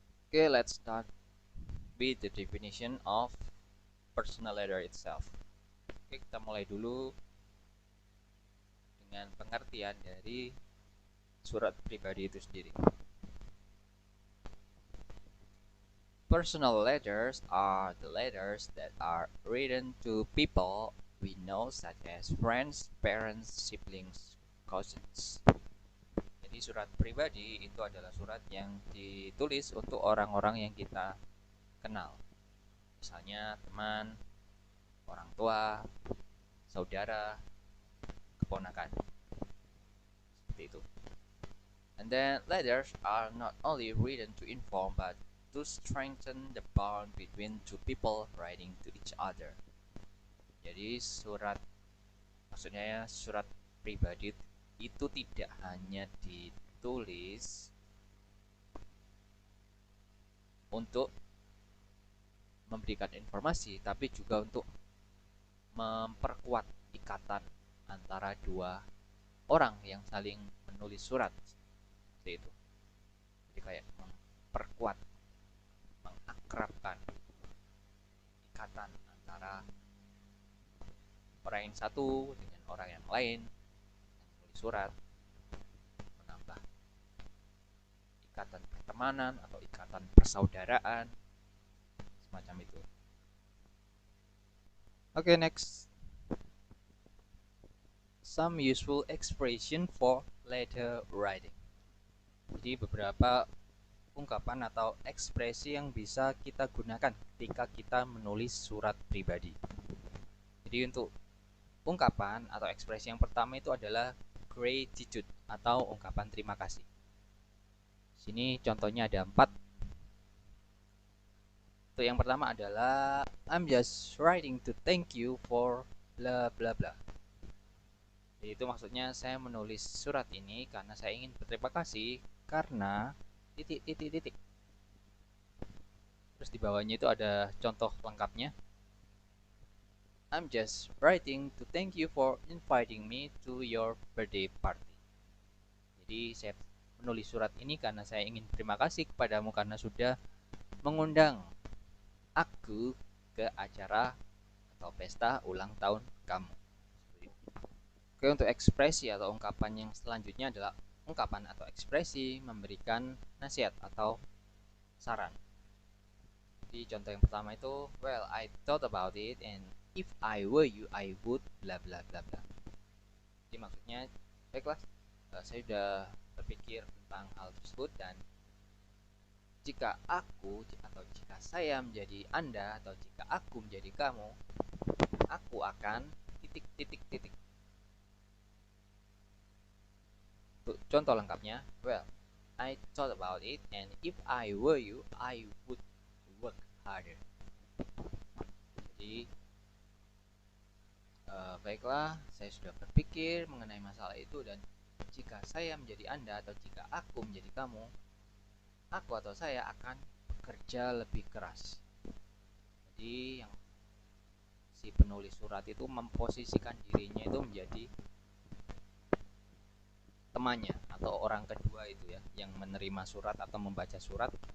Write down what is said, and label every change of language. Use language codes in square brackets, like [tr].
[en] Okay, let's start with the definition of personal letter itself. [id] Oke, kita mulai dulu dengan pengertian dari surat pribadi itu sendiri. [en] Personal letters are the letters that are written to people we know such as friends, parents, siblings, cousins. [id] Jadi surat pribadi itu adalah surat yang ditulis untuk orang-orang yang kita kenal. Misalnya teman, orang tua, saudara, keponakan. Seperti itu. [en] And then letters are not only written to inform but to strengthen the bond between two people writing to each other. [id] Jadi surat Maksudnya ya, surat pribadi itu tidak hanya ditulis untuk memberikan informasi, tapi juga untuk memperkuat ikatan antara dua orang yang saling menulis surat. Seperti itu. Jadi kayak memperkuat, mengakrabkan ikatan antara orang yang satu dengan orang yang lain yang menulis surat, menambah ikatan pertemanan atau ikatan persaudaraan semacam itu. Oke, next. [en] Some useful expression for letter writing. [id] Jadi beberapa ungkapan atau ekspresi yang bisa kita gunakan ketika kita menulis surat pribadi. Jadi untuk ungkapan atau ekspresi yang pertama itu adalah gratitude atau ungkapan terima kasih. Sini contohnya ada 4. Untuk yang pertama adalah [en] I'm just writing to thank you for bla bla bla. [id] Jadi itu maksudnya saya menulis surat ini karena saya ingin berterima kasih karena titik titik titik. Terus di bawahnya itu ada contoh lengkapnya. [en] I'm just writing to thank you for inviting me to your birthday party. [id] Jadi saya menulis surat ini karena saya ingin terima kasih kepadamu karena sudah mengundang aku ke acara atau pesta ulang tahun kamu. Oke, untuk ekspresi atau ungkapan yang selanjutnya adalah ungkapan atau ekspresi memberikan nasihat atau saran. Jadi contoh yang pertama itu, [en] well, I thought about it and if I were you, I would bla bla bla bla. [id] Jadi maksudnya, baiklah, saya sudah berpikir tentang hal tersebut dan jika aku atau jika saya menjadi Anda atau jika aku menjadi kamu, aku akan titik titik titik. Contoh lengkapnya, [en] well, I thought about it and if I were you, I would work harder. [id] Jadi, baiklah, saya sudah berpikir mengenai masalah itu dan jika saya menjadi Anda atau jika aku menjadi kamu, aku atau saya akan bekerja lebih keras. Jadi, yang si penulis surat itu memposisikan dirinya itu menjadi temannya atau orang kedua itu ya, yang menerima surat atau membaca surat.